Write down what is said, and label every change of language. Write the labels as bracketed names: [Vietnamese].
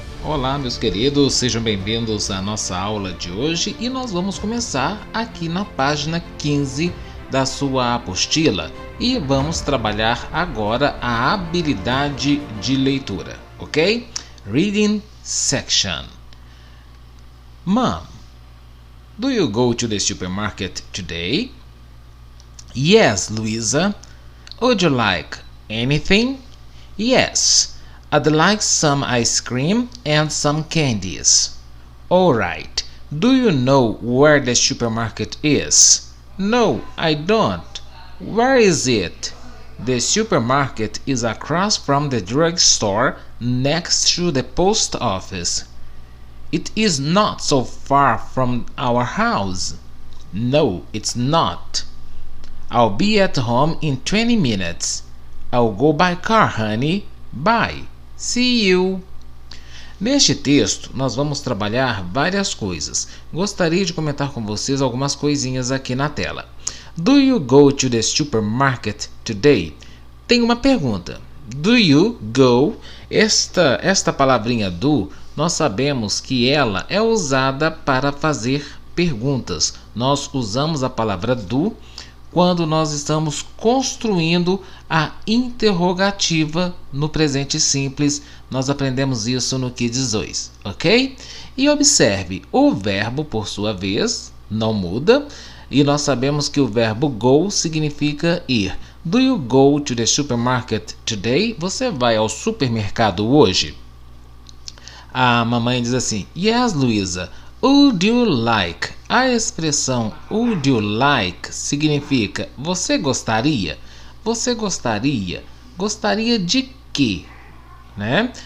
[Portuguese] Olá, meus queridos, sejam bem-vindos à nossa aula de hoje e nós vamos começar aqui na página 15 da sua apostila e vamos trabalhar agora a habilidade de leitura, ok? [English] Reading section. Mom, do you go to the supermarket today? Yes, Louisa. Would you like anything? Yes. I'd like some ice cream and some candies. Alright. Do you know where the supermarket is? No, I don't. Where is it? The supermarket is across from the drugstore next to the post office. It is not so far from our house. No, it's not. I'll be at home in 20 minutes. I'll go by car, honey. Bye. See you. [Portuguese] Neste texto, nós vamos trabalhar várias coisas. Gostaria de comentar com vocês algumas coisinhas aqui na tela. [English] Do you go to the supermarket today? [Portuguese] Tem uma pergunta. [English] Do you go? [Portuguese] Esta palavrinha do, nós sabemos que ela é usada para fazer perguntas. Nós usamos a palavra do quando nós estamos construindo a interrogativa no presente simples. Nós aprendemos isso no Kids 2, ok? E observe, o verbo, por sua vez, não muda. E nós sabemos que o verbo go significa ir. [English] Do you go to the supermarket today? [Portuguese] Você vai ao supermercado hoje? A mamãe diz assim, yes, Luisa. [English] Would you like? [Portuguese] A expressão [English] would you like [Portuguese] significa você gostaria? Você gostaria? Gostaria de quê? Né?